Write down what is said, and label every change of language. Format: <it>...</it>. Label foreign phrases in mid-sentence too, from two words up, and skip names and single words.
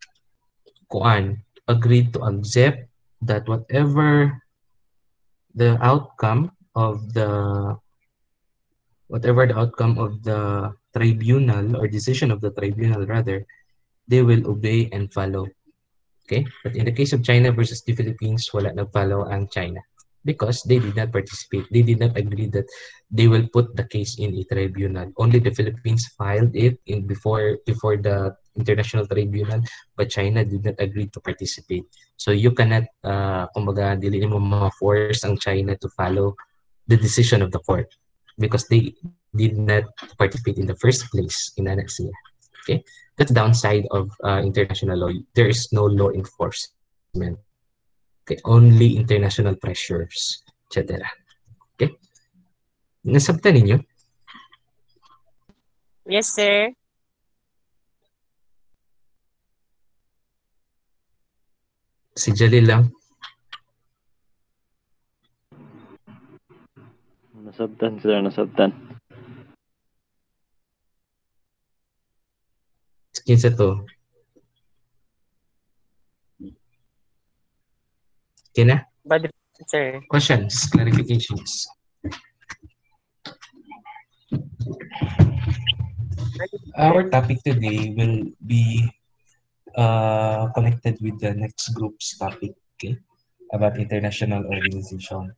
<en>accept that whatever the outcome of the tribunal or decision of the tribunal rather, they will obey and follow. Okay? But in the case of China versus the Philippines,</en> <ceb>wala nag-follow ang China</ceb> <en>because they did not participate. They did not agree that they will put the case in a tribunal. Only the Philippines filed it before the international tribunal, but China did not agree to participate. So you cannot,</en> <ceb>kumbaga, dili mo ma-force ang China</ceb> <en>to follow the decision of the court because they did not participate in the first place in Annexia. Okay, that's downside of international law. There is no law enforcement. Okay, only international pressures, etc.</en> <ceb>Okay, nasabtan ninyo?</ceb> <en>Yes, sir.</en> <ceb>Si Jalil lang. Nasabtan, sir, nasabtan. Kinsa to? Kina?</ceb> <en>But, sir. Questions, clarifications. Our topic today will be connected with the next group's topic, okay, about international organization.</en>